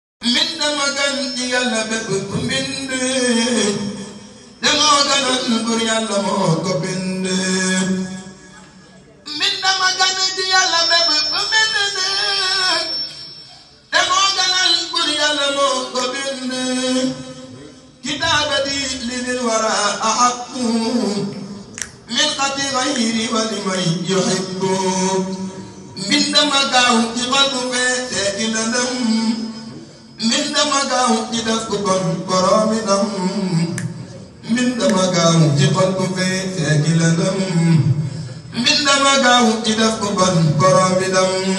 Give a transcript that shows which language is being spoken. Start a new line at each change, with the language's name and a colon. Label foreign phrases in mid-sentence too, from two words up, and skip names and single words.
Wolof: Mbind ma gën ci Yàlla bépp mbind. Te moo gënal Buur Yàlla moo ko bind. Mbind ma gën ci Yàlla bépp mbind. Te moo gënal Buur Yàlla moo ko bind.
Arabic: كتابتي لذي الورى أحق من خط غيري ولمن يحب.
Wolof: Mbind ma gaaw ci xol bu fees te ci lëndëm. Mbind ma gaaw ci def ko bon boroomi ndam. Mbind ma gaaw ci xol bu fees te ci lëndëm. Mbind ma gaaw ci def ko bon boroomi ndam.